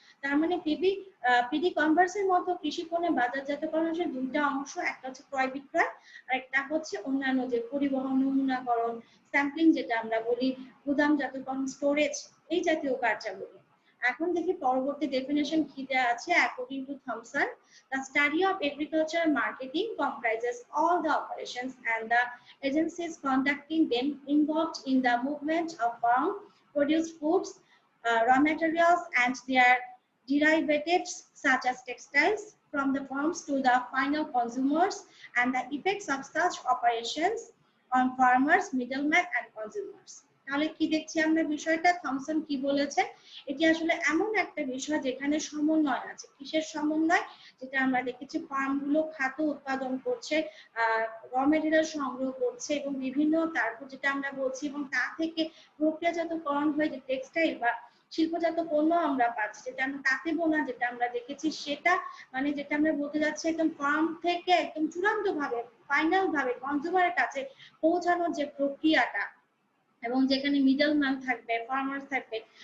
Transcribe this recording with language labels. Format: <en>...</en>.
<bn>তার মানে পিডি কনভার্সের মতো কৃষি পণ্যের বাজারজাতকরণের দুইটা অংশ, একটা হচ্ছে ক্রয় বিক্রয়, আর একটা হচ্ছে অন্যান্য যে পরিবহন, নমুনাকরণ, স্যাম্পলিং যেটা আমরা বলি, গুদামজাতকরণ, স্টোরেজ, এই জাতীয় কার্যাবলী। এখন দেখি পরবর্তী ডেফিনেশন কি দেয়া আছে।</bn> <en>According to Thomson, the study of agricultural marketing comprises all the operations and the agencies conducting them involved in the movement of farm produced foods, raw materials and their derivatives such as textiles from the farms to the final consumers, and the effects of such operations on farmers, middlemen and consumers.</en> <bn>তাহলে কি দেখছি আমরা বিষয়টা, Thomson কি বলেছেন, এটি আসলে এমন একটা বিষয় যেখানে সমন্বয় আছে। কিসের সমন্বয়? যেটা আমরা দেখেছি, ফার্মগুলো খাদ্য উৎপাদন করছে, র মেটেরিয়াল সংগ্রহ করছে এবং বিভিন্ন, তারপর যেটা আমরা বলছি, এবং তা থেকে প্রক্রিয়াজাতকরণ হয়ে যে টেক্সটাইল বা শিল্পজাত পণ্য আমরা পাচ্ছি, যেটা আমরা তাঁতে বোনা যেটা আমরা দেখেছি, সেটা মানে যেটা আমরা বলতে যাচ্ছি একদম ফার্ম থেকে একদম চূড়ান্ত ভাবে, ফাইনাল ভাবে কনজিউমারের কাছে পৌঁছানোর যে প্রক্রিয়াটা, এবং যেখানে মিডলম্যান থাকবে, ফার্মার থাকবে,</bn>